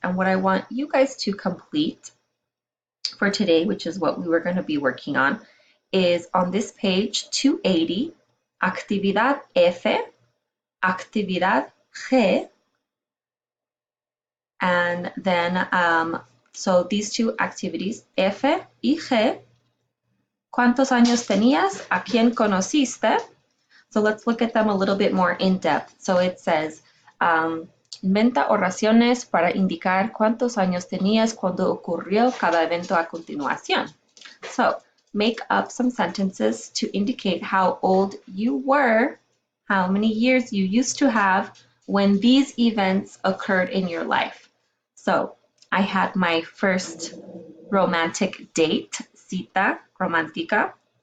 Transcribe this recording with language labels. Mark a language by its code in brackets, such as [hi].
[en] And what I want you guys to complete for today, which is what we were going to be working on, is on this page 280, [es] actividad F, actividad G, [en] and then so these two activities, [es] F y G. ¿Cuántos años tenías? ¿A quién conociste? [en] So let's look at them a little bit more in depth. So it says, [es] inventa oraciones para indicar cuántos años tenías cuando ocurrió cada evento a continuación. [en] So make up some sentences to indicate how old you were, how many years you used to have when these events occurred in your life. So I had my first romantic date, [es] cita romántica.